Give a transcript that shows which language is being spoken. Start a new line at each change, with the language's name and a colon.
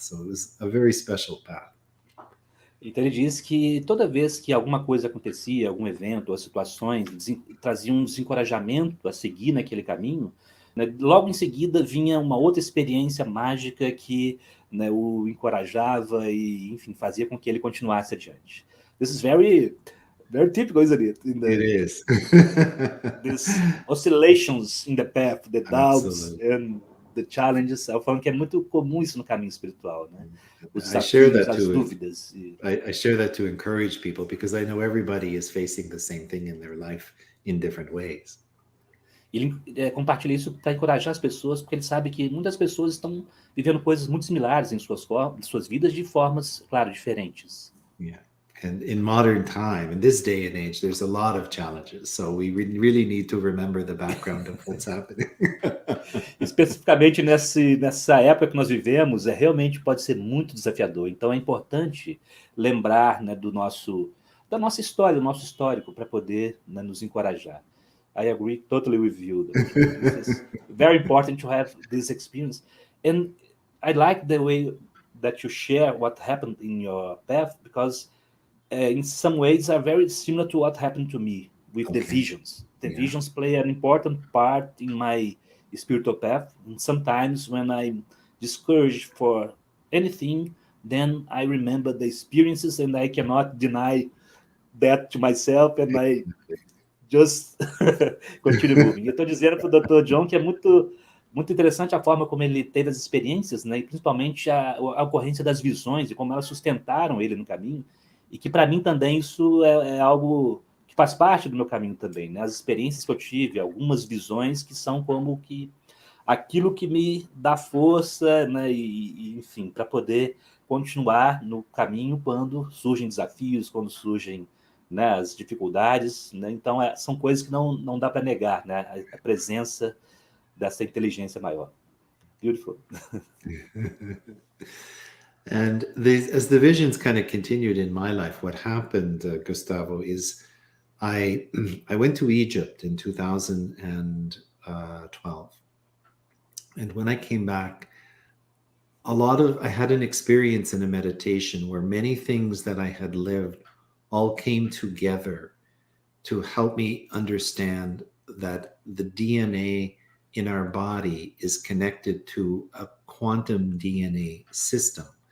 English: So it was a very special path.
Portuguese: Então ele diz que toda vez que alguma coisa acontecia, algum evento ou situações traziam um desencorajamento a seguir naquele caminho, né, logo em seguida vinha uma outra experiência mágica que, né, o encorajava e, enfim, fazia com que ele continuasse adiante.
English: This is very, very typical, isn't it? It is. These oscillations in the path, the doubts Absolutely. and the challenges.
Portuguese: Eu falo que é muito comum isso no caminho espiritual, né? Os
English: I share
Portuguese: desafios,
English: that
Portuguese: as
English: too.
Portuguese: dúvidas.
English: I share that to encourage people, because I know everybody is facing the same thing in their life in different ways.
Portuguese: Ele compartilha isso para encorajar as pessoas, porque ele sabe que muitas pessoas estão vivendo coisas muito similares em suas vidas de formas, claro, diferentes.
English: Yeah. And in modern time, in this day and age, there's a lot of challenges. So we really need to remember the background of what's happening.
Portuguese: Especificamente nessa época que nós vivemos, realmente pode ser muito desafiador. Então é importante lembrar, né, da nossa história, do nosso histórico, para poder, né, nos encorajar.
English: I agree totally with you. This is very important to have this experience. And I like the way that you share what happened in your path, because in some ways are very similar to what happened to me with the visions. The visions play an important part in my spiritual path. And sometimes when I'm discouraged for anything, then I remember the experiences and I cannot deny that to myself, and I just continue moving.
Portuguese: Eu estou dizendo para o Dr. John que é muito, muito interessante a forma como ele teve as experiências, né, e principalmente a ocorrência das visões e como elas sustentaram ele no caminho, e que para mim também isso é algo que faz parte do meu caminho também, né? As experiências que eu tive, algumas visões que são como que aquilo que me dá força, né, e enfim, para poder continuar no caminho quando surgem desafios, quando surgem, né, as dificuldades, né? Então são coisas que não dá para negar, né, a presença dessa inteligência maior.
English: Beautiful. And as the visions kind of continued in my life, what happened, Gustavo, is I I went to Egypt in 2012, and when I came back, I had an experience in a meditation where many things that I had lived all came together to help me understand that the DNA in our body is connected to a quantum DNA system.